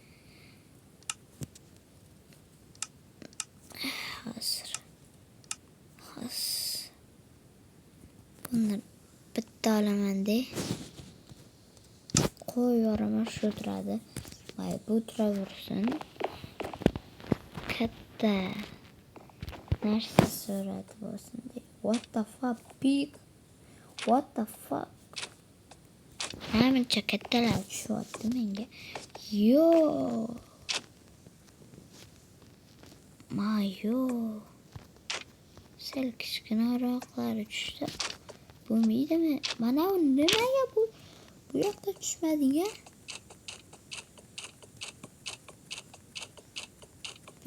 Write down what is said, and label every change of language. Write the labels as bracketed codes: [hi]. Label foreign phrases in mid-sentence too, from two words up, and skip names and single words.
[uz] Hozir buni bitta olaman-da. Qo'yaman, shu turadi. Voy, bu turaversin. Katta narsa surati bo'lsin deb. [en] What the fuck, big? What the fuck? [uz] Namuncha kattalar tushyapti menga. Yo. Sal kichkinaroqlari tushsa bo'lmaydimi? Mana u nimaga bu yoqqa tushmading-a?